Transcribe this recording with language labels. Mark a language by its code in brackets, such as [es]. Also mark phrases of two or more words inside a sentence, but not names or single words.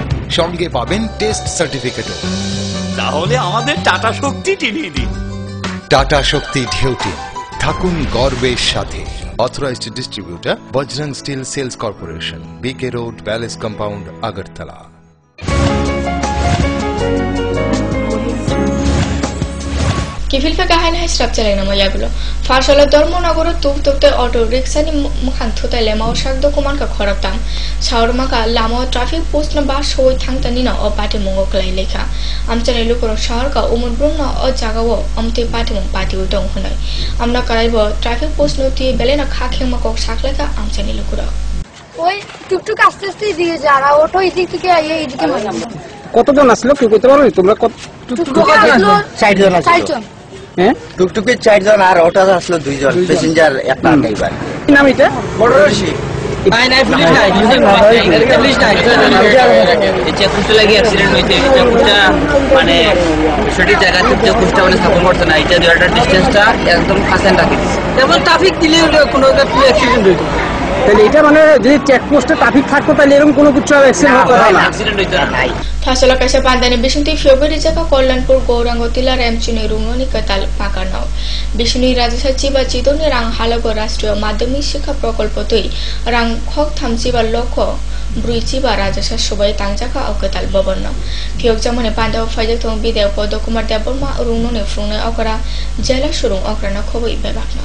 [bn] সঙ্গে পাবেন [en] test certificate. [bn] তাহলে আমাদের টাটা শক্তি টিনই দিন। টাটা শক্তি ঢেউ টিন, থাকুন গর্বের সাথে। [en] authorized distributor [bn] বজরং স্টিল সেলস কর্পোরেশন, BK রোড, প্যালেস কম্পাউন্ড, আগরতলা। [trp] किफिलफे गाहायना स्राब चलायना मयागुलो फारसला धर्मनगर तुकतुकते अटो रिक्सानि मुखान थुताय लेमाव सागदो कुमानका खरकताम सावरमाका लामा [en] traffic post [trp] न बा सय थांतानिना अ पाटे मंगो क्लाय लेखा आमचाने लुकर शहरका उमर ब्रह्म अ जागाव अमते पाटे मंग पाटे उदं हुनाय आमना कराइबो [en] traffic post [trp] नति बेलेना खाखेमा कक साखलाका आमचाने लुकर [bn] ওই টুকটুক আস্তে আস্তে এদিকে যারা অটো এদিক থেকে এইদিকে মারলাম। কতজন আসলো কেউ কইতে পারো? তোমরা কত? টুকটুকে আসলো 4 জন আসলো। 4 জন। হ্যাঁ, টুকটুকে 4 জন আর অটো আসলো 2 জন, প্যাসেঞ্জার একটা ড্রাইভার। কি নাম এটা? বড়রশি। নাই পুলিশ নাই, পুলিশ নাই। এই চেকপোস্টে লাগি অ্যাক্সিডেন্ট হইছে। চেকপোস্টটা মানে সঠিক জায়গা থেকে পোস্টটা মানে স্থাপন করতে না, এটা দুইটা ডিসটেন্সটা একদম কাছে রাখি দিছে। যেমন ট্রাফিক দিলে কোনো অ্যাক্সিডেন্ট হইতো। তাহলে এটা মানে যদি চেকপোস্টে ট্রাফিক থাকতো তাহলে এরকম কোনো কিছু অ্যাক্সিডেন্ট হতো না। অ্যাক্সিডেন্ট হইতো না। [trp] फासला कैसे पांदाने बिशुंती फेब्रुवारी जका कल्याणपुर गौरांग तिला रेमचुनी रुंगनी कताल पाकारनाव बिशुनी राज्य सचिव चितोनी रां हालगो राष्ट्रीय माध्यमिक शिक्षा प्रकल्प तै रां खक थामजिबा लक्ष ब्रुइजिबा राजसा सबाय तांजाका अकताल बबन्न फियक जमने पांदाव फाइजक थं बिदेव पद कुमार देवबर्मा रुंगने फ्रुंने अकरा जला सुरुं अकराना खबई बेबाकना